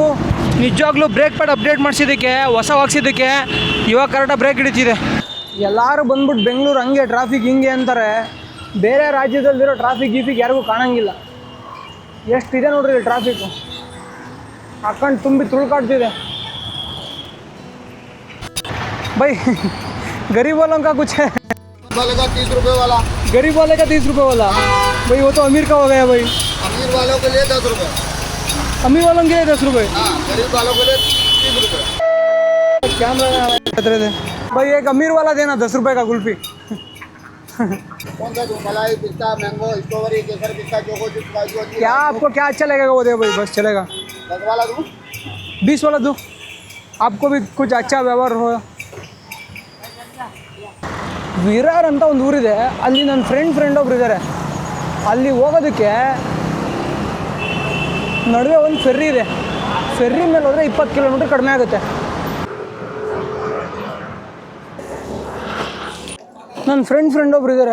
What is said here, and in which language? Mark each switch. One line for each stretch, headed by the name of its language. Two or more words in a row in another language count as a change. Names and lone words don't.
Kannada: ನಿಜವಾಗ್ಲೂ
English: brake pad update
Kannada: ಮಾಡಿಸಿದ್ದಕ್ಕೆ, ಹೊಸ ಹಾಕ್ಸಿದ್ದಕ್ಕೆ ಇವಾಗ ಕರೆಕ್ಟಾಗಿ ಬ್ರೇಕ್ ಹಿಡಿತಿದೆ. ಎಲ್ಲರೂ ಬಂದ್ಬಿಟ್ಟು ಬೆಂಗಳೂರು ಹಂಗೆ ಟ್ರಾಫಿಕ್ ಹಿಂಗೆ ಅಂತಾರೆ. ಬೇರೆ ರಾಜ್ಯದಲ್ಲಿರೋ ಟ್ರಾಫಿಕ್ ಯಾರಿಗೂ ಕಾಣಂಗಿಲ್ಲ. ಎಷ್ಟಿದೆ ನೋಡ್ರಿ ಇಲ್ಲಿ ಟ್ರಾಫಿಕ್ಕು, ಹಾಕೊಂಡು ತುಂಬಿ ತುಳ್ಕಾಡ್ತಿದೆ.
Hindi: भाई गरीब वालों का कुछ है? वाले का 30 रुपए वाला, गरीब वाले का 30 रुपये वाला। भाई वो तो अमीर का हो गया भाई। अमीर वालों के लिए 10 रुपए, अमीर वालों के लिए 10 रुपये। हाँ, गरीब वालों के लिए 30 रुपए। कैमरा भाई एक अमीर वाला देना 10 रुपये का कुल्फी। कौन सा दूँ? मलाई, पिस्ता,
English: mango, strawberry,
Hindi: केसर, पिस्ता,
English: choco chips,
Hindi: काजू, क्या आपको क्या अच्छा लगेगा वो दे भाई, बस चलेगा। 10 वाला दूँ? 20 वाला दो, आपको भी कुछ अच्छा ವ್ಯವಹಾರ हो।
Kannada: ವಿರಾರ್ ಅಂತ ಒಂದು ಊರಿದೆ, ಅಲ್ಲಿ ನನ್ನ ಫ್ರೆಂಡ್ ಒಬ್ರು ಇದ್ದಾರೆ. ಅಲ್ಲಿ ಹೋಗೋದಕ್ಕೆ ನಡುವೆ ಒಂದು ಫೆರ್ರಿ ಇದೆ. ಫೆರ್ರಿ ಮೇಲೆ ಹೋದರೆ 20 ಕಿಲೋಮೀಟ್ರ್ ಕಡಿಮೆ ಆಗುತ್ತೆ. ನನ್ನ ಫ್ರೆಂಡ್ ಒಬ್ರು ಇದ್ದಾರೆ.